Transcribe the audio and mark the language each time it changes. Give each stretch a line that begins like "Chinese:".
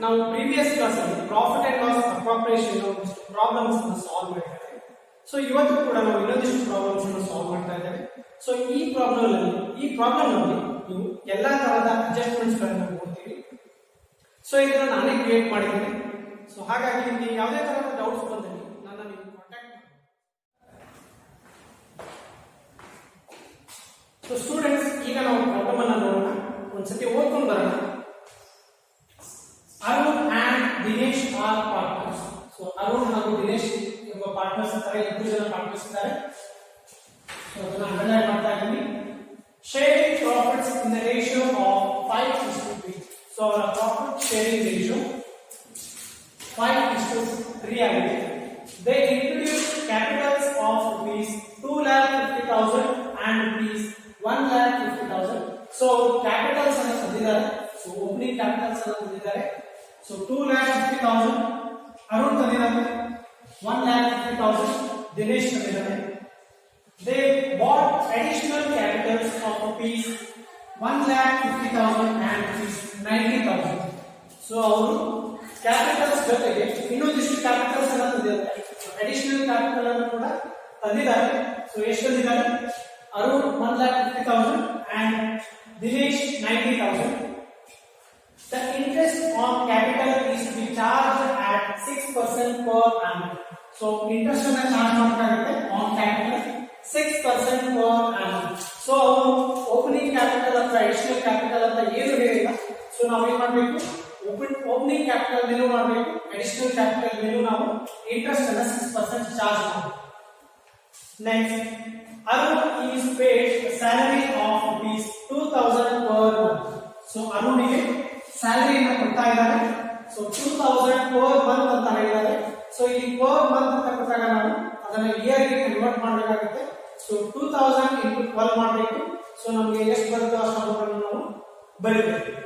English: Now previous class profit and loss appropriation
Kannada: problems ಅನ್ನು solve ಮಾಡಿದ್ದೇವೆ. So ಇವತ್ತು ಕೂಡ ನಾವು ಇನ್ನೊಂದಿಷ್ಟು ಪ್ರಾಬ್ಲಮ್ಸ್ ಅನ್ನು ಸಾಲ್ವ್ ಮಾಡ್ತಾ ಇದ್ದೇವೆ. ಸೊ ಈ ಪ್ರಾಬ್ಲಮ್ ನಲ್ಲಿ ನೀವು ಎಲ್ಲಾ ತರಹದ ಅಡ್ಜಸ್ಟ್ಮೆಂಟ್ಸ್ ಗಳನ್ನು ನೋಡ್ತೀವಿ. ಸೊ ಇದನ್ನ ನಾನೇ ಕ್ರಿಯೇಟ್ ಮಾಡಿದ್ದೀನಿ. ಸೊ ಹಾಗಾಗಿ ನಿಮಗೆ ಯಾವುದೇ ತರಹದ ಡೌಟ್ಸ್ ಬಂದಲ್ಲಿ ನನ್ನ ನೀವು ಕಾಂಟ್ಯಾಕ್ಟ್ ಮಾಡಿ. ಸೊ ಸ್ಟೂಡೆಂಟ್ಸ್, ಈಗ ನಾವು ಪ್ರಾಬ್ಲಮ್ ಅನ್ನು ನೋಡೋಣ. ಒಂದ್ಸತಿ ಓದ್ಕೊಂಡು ಬರೋಣ.
English: Arun and Dinesh are partners.
Kannada: So Arun ಹಾಗೂ ದಿನೇಶ್ ಎಂಬ ಪಾರ್ಟ್ನರ್ಸ್ ಇದ್ದಾರೆ, ಇಬ್ಬರು ಜನ ಪಾರ್ಟ್ನರ್ಸ್ ಇದ್ದಾರೆ. ಸೊ ಅದನ್ನ ಅಂಡರ್ಲೈನ್ ಮಾಡ್ತಾ ಇದ್ದೀನಿ.
English: Sharing profits in the ratio of 5:3. So our profit sharing ratio 5:3 ಆಗಿದೆ. They introduced capitals of rupees 2,50,000 and rupees 1,50,000.
Kannada: So capitals ಅನ್ನು ತಂದಿದ್ದಾರೆ. So opening capitals ಅನ್ನು ತಂದಿದ್ದಾರೆ. So 2,50,000 Arun ತಂದಿದ್ದಾರೆ, 1,50,000 Dinesh ತಂದಿದ್ದಾರೆ.
English: They bought additional capitals of rupees 1,50,000 and rupees 90,000.
Kannada: So ಅವರು capitals ಜೊತೆಗೆ ಇನ್ನೊಂದಿಷ್ಟು ಕ್ಯಾಪಿಟಲ್ಸ್ ಅನ್ನು ತಂದಿದ್ದಾರೆ. ಅಡಿಷನಲ್ ಕ್ಯಾಪಿಟಲ್ ಅನ್ನು ಕೂಡ ತಂದಿದ್ದಾರೆ. ಸೊ ಎಷ್ಟು ತಂದಿದ್ದಾರೆ? Arun 1,50,000 and Dinesh 90,000.
English: The interest on capital is to be charged at 6% per annum.
Kannada: So interest ಅನ್ನು ಚಾರ್ಜ್ ಮಾಡಬೇಕಾಗುತ್ತೆ
English: on capital 6% per annum.
Kannada: So opening capital ಅಥವಾ additional capital ಅಂತ ಏನು ಹೇಳಿಲ್ಲ. ಸೊ ನಾವು ಏನು ಮಾಡಬೇಕು? opening capital ಮೇಲೂ ಮಾಡಬೇಕು, additional capital ಮೇಲೂ ನಾವು interest ಅನ್ನು 6% ಚಾರ್ಜ್ ಮಾಡಬೇಕು.
English: Next, Arun is paid a salary of rupees 2,000 per month.
Kannada: So Aruniಗೆ salary ಅನ್ನು ಕೊಡ್ತಾ ಇದ್ದಾರೆ. ಸೊ 2,000 ಪರ್ ಮಂತ್ ಅಂತ ಹೇಳಿದ್ದಾರೆ. ಸೊ ಇಲ್ಲಿ ಪರ್ ಮಂತ್ ಅಂತ ಕೊಟ್ಟಾಗ ನಾವು ಅದನ್ನ ಇಯರ್ ಗೆ ಕನ್ವರ್ಟ್ ಮಾಡಬೇಕಾಗುತ್ತೆ. ಸೊ 2,000 into 12 ಮಾಡಬೇಕು. ಸೊ ನಮಗೆ ಎಷ್ಟು ಬರುತ್ತೋ ಅಷ್ಟು ಅಮೌಂಟ್ ನಾವು ಬರೀಬೇಕು.